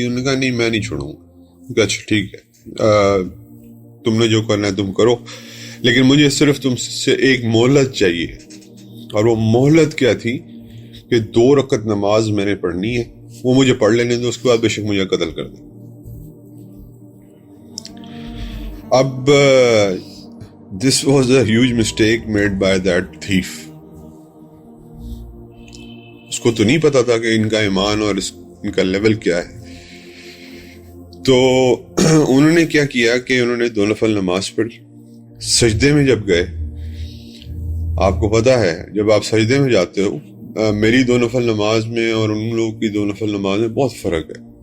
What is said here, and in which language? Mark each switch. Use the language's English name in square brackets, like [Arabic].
[Urdu] انہوں نے کہا نہیں میں نہیں چھوڑوں گا. اچھا ٹھیک ہے، تم نے جو کرنا ہے تم کرو، لیکن مجھے صرف تم سے ایک مہلت چاہیے. اور وہ مہلت کیا تھی کہ 2 رکعت نماز میں نے پڑھنی ہے، وہ مجھے پڑھ لینے دو، اس کے بعد بے شک مجھے قتل کر دیں. اب [English] this was a huge mistake made by that thief. [Urdu] اس کو تو نہیں پتا تھا کہ ان کا ایمان اور ان کا لیول کیا ہے. تو انہوں نے کیا کیا کہ انہوں نے 2 نفل نماز پڑھی. سجدے میں جب گئے، آپ کو پتا ہے جب آپ سجدے میں جاتے ہو، میری 2 نفل نماز میں اور ان لوگوں کی 2 نفل نماز میں بہت فرق ہے.